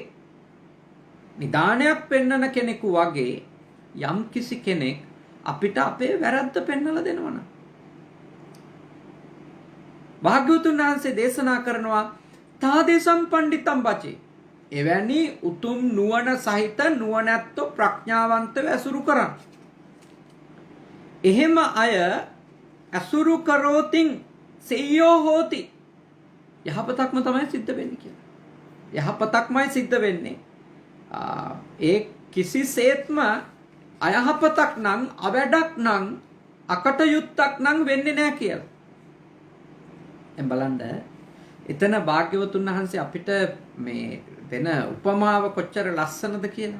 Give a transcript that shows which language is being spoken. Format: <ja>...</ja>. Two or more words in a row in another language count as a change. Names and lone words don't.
<si>නිදානයක් පෙන්වන කෙනෙකු වගේ යම් කිසි කෙනෙක් අපිට අපේ වැරද්ද පෙන්වලා දෙනවා නම් භාග්‍යවතුන් වහන්සේ දේශනා කරනවා</si> <pi>තාදේසම් පණ්ඩිතම් බචේ.</pi> <si>එවැනි උතුම් නුවණ සහිත නුවණැත්තෝ ප්‍රඥාවන්තව ඇසුරු කරන්. එහෙම අය ඇසුරු කරෝතින්</si> <pi>සෙය්‍යෝ හෝති.</pi> <si>යහපතක්ම තමයි සිද්ධ වෙන්නේ කියලා. යහපතක්මයි සිද්ධ වෙන්නේ. ඒ කිසිසේත්ම අයහපතක් නම්, අවැඩක් නම්, අකටයුත්තක් නම් වෙන්නේ නැහැ කියලා. දැන් බලන්න එතන භාග්‍යවතුන් වහන්සේ අපිට මේ දෙන උපමාව කොච්චර ලස්සනද කියලා.</si>